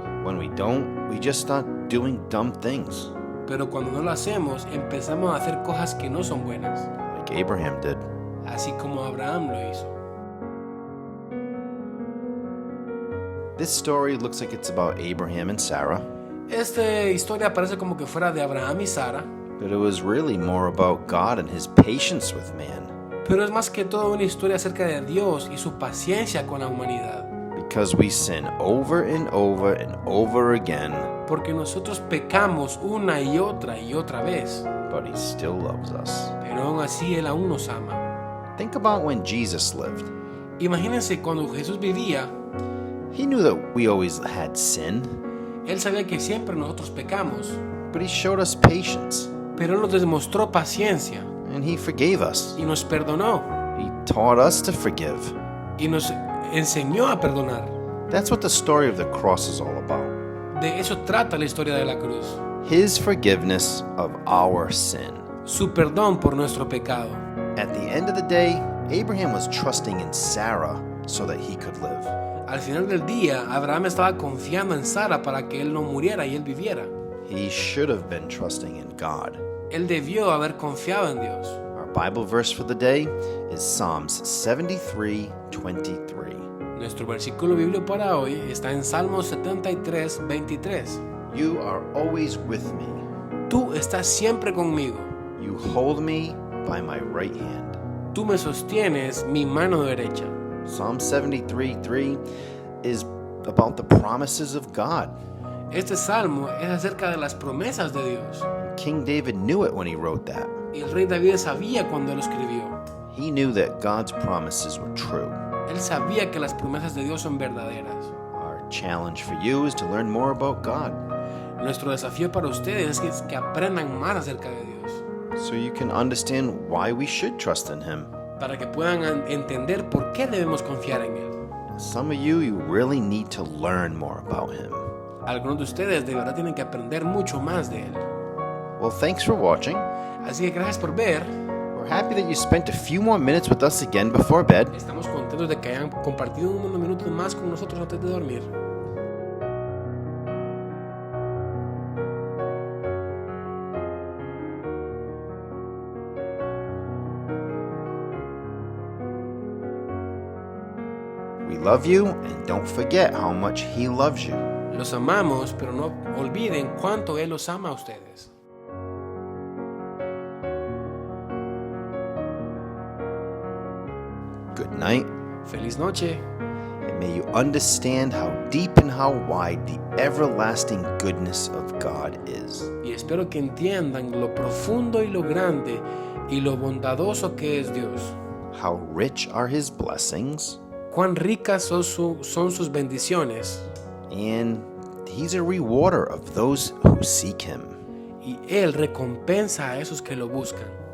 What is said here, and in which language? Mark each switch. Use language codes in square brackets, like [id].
[en] When we don't, we just start doing dumb things, [es] Pero cuando no lo hacemos, empezamos a hacer cosas que no son buenas, [en] like Abraham did. [es] así como Abraham lo hizo. [en] This story looks like it's about Abraham and Sarah, [es] Esta historia parece como que fuera de Abraham y Sara, [en] but it was really more about God and His patience with man. [es] pero es más que todo una historia acerca de Dios y su paciencia con la humanidad. [en] Because we sin over and over and over again, [es] Porque nosotros pecamos una y otra vez, [en] but He still loves us. [es] pero aún así Él aún nos ama. [en] Think about when Jesus lived. [es] Imagínense cuando Jesús vivía, [en] He knew that we always had sin, [es] Él sabía que siempre nosotros pecamos, [en] but He showed us patience, [es] pero Él nos demostró paciencia [en] and He forgave us. [es] y nos perdonó [en] He taught us to forgive. [es] y nos enseñó a perdonar. [en] That's what the story of the cross is all about. [es] De eso trata la historia de la cruz, [en] His forgiveness of our sin. [es] su perdón por nuestro pecado. [en] At the end of the day, Abraham was trusting in Sarah so that he could live. [es] Al final del día, Abraham estaba confiando en Sara para que él no muriera y él viviera. [en] He should have been trusting in God. [es] Él debió haber confiado en Dios. [en] Our Bible verse for the day is Psalms 73:23. [es] Nuestro versículo bíblico para hoy está en Salmos 73:23. [en] You are always with me. [es] Tú estás siempre conmigo. [en] You hold me by my right hand. [es] Tú me sostienes mi mano derecha. [en] Psalm 73:3 is about the promises of God. [es] Este salmo es acerca de las promesas de Dios. [en] King David knew it when he wrote that. [es] Y el rey David sabía cuando lo escribió. [en] He knew that God's promises were true. [es] Él sabía que las promesas de Dios son verdaderas. [en] Our challenge for you is to learn more about God [es] Nuestro desafío para ustedes es que aprendan más acerca de Dios, [en] so you can understand why we should trust in Him. [es] para que puedan entender por qué debemos confiar en Él. [en] Some of you really need to learn more about Him. [es] Algunos de ustedes de verdad tienen que aprender mucho más de Él. [en] Well, thanks for watching. [es] Así que gracias por ver. [en] We're happy that you spent a few more minutes with us again before bed. [es] Estamos contentos de que hayan compartido unos minutos más con nosotros antes de dormir. [en] We love you, and don't forget how much He loves you. [es] Los amamos, pero no olviden cuánto Él los ama a ustedes. [en] Good night, [es] Feliz noche. [en] and may you understand how deep and how wide the everlasting goodness of God is. [es] Y espero que entiendan lo profundo y lo grande y lo bondadoso que es Dios. [en] How rich are His blessings, [es] Cuán ricas son sus bendiciones. [en] and He's a rewarder of those who seek Him. [es] Y Él recompensa a esos que lo buscan.